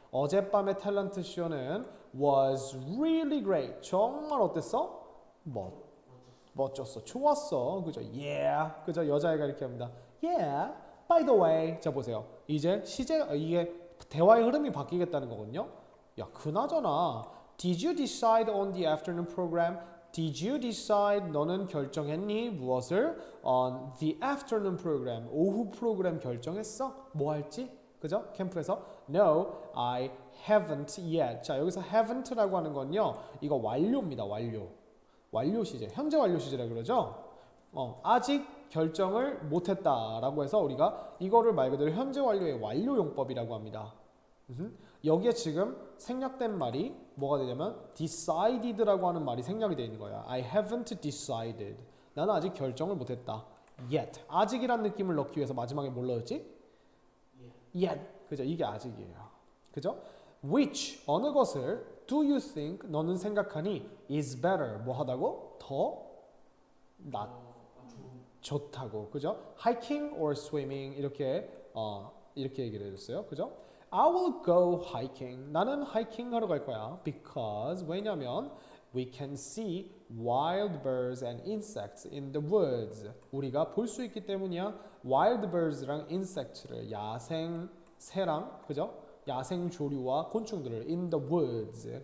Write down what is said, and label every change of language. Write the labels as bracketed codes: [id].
[ko] 어젯밤의 탤런트 쇼는 [en] was really great. [ko] 정말 어땠어? 멋졌어. 좋았어. 그죠? Yeah. 그죠? 여자애가 이렇게 합니다. [en] Yeah. By the way. 자, 보세요. [ko] 이제 이게 대화의 흐름이 바뀌겠다는 거거든요. 야, 그나저나 [en] Did you decide on the afternoon program? Did you decide? [ko] 너는 결정했니? 무엇을? [en] On the afternoon program. [ko] 오후 프로그램 결정했어? 뭐 할지? 그죠? 캠프에서 [en] No, I haven't yet. [ko] 자, 여기서 haven't라고 하는 건요. 이거 완료입니다. 완료 시제. 현재 완료 시제라 그러죠? 아직 결정을 못했다라고 해서 우리가 이거를 말 그대로 현재 완료의 완료 용법이라고 합니다. 여기에 지금 생략된 말이 뭐가 되냐면 decided라고 하는 말이 생략이 되어 있는 거야. [en] I haven't decided. [ko] 나는 아직 결정을 못했다. [en] Yet. [ko] 아직이란 느낌을 넣기 위해서 마지막에 뭘 넣었지? Yet. 그죠? 이게 아직이에요. 그죠? [en] Which [ko] 어느 것을 [en] do you think [ko] 너는 생각하니 [en] is better [ko] 뭐 하다고? 더 좋다고. 그죠? [en] Hiking or swimming 이렇게 얘기를 해줬어요. 그죠? I will go hiking. [ko] 나는 하이킹 하러 갈 거야. [en] Because [ko] 왜냐면 [en] we can see wild birds and insects in the woods. [ko] 우리가 볼 수 있기 때문이야. [en] wild birds [ko] 랑 insects를 야생 새랑 그죠? 야생 조류와 곤충들을 [en] in the woods.